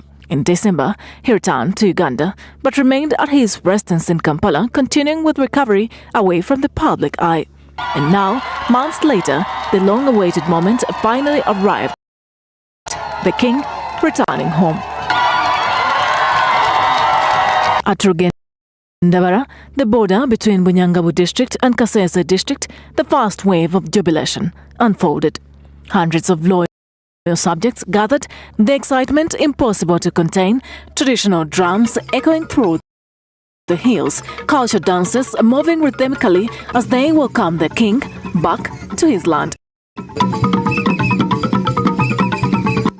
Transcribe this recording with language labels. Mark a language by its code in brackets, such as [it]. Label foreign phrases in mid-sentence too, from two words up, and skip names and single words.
[en] In December, he returned to Uganda, but remained at his residence in Kampala, continuing with recovery away from the public eye. And now, months later, the long-awaited moment finally arrived. The king returning home. At Rugendabara, the border between Bunyangabu district and Kasese district, the first wave of jubilation unfolded. Hundreds of loyal subjects gathered, the excitement impossible to contain, traditional drums echoing through the hills, culture dances moving rhythmically as they welcome the king back to his land.